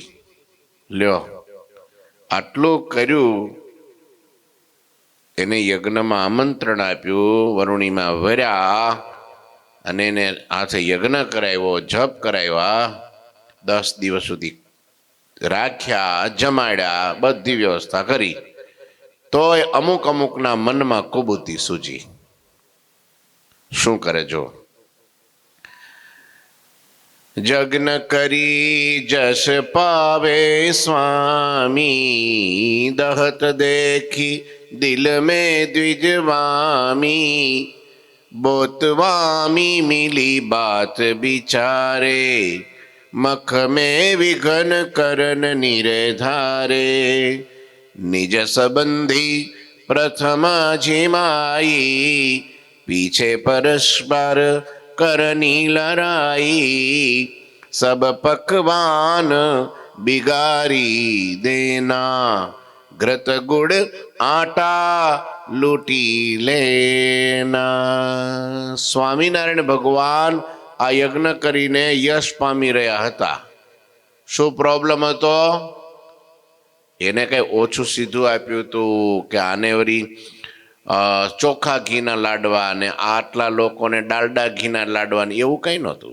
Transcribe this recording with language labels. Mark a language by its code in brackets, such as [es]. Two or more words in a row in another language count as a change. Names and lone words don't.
[gu] લ્યો, આટલું કર્યું, એને યજ્ઞમાં આમંત્રણ આપ્યું, વરુણીમાં વર્યા અને એને હાથે યજ્ઞ કરાવ્યો, જપ કરાવ્યા, 10 દિવસ સુધી રાખ્યા, જમાડ્યા, બધી વ્યવસ્થા કરી, તોય અમુક અમુકના મનમાં કુબુદ્ધિ સૂજી। શું કરે જો? [hi] जग्न करी जस पावे स्वामी, दहत देखी दिल में द्विजवामी। बोतवामी मिली बात बिचारे, मख में विघन करन निरधारे। निज संबंधी प्रथमा झिमाई, पीछे परस्पर करनी लड़ाई। सब पकवान बिगारी देना, घृत गुड़ आटा लूंटी लेना. [gu] સ્વામિનારાયણ ભગવાન આ યજ્ઞ કરીને યશ પામી રહ્યા હતા. શું પ્રોબ્લેમ હતો? એને કઈ ઓછું સીધું આપ્યું હતું કે આને વળી ચોખ્ખા ઘીના લાડવા અને આટલા લોકોને ડાલડા ઘીના લાડવા ને એવું કંઈ નહોતું.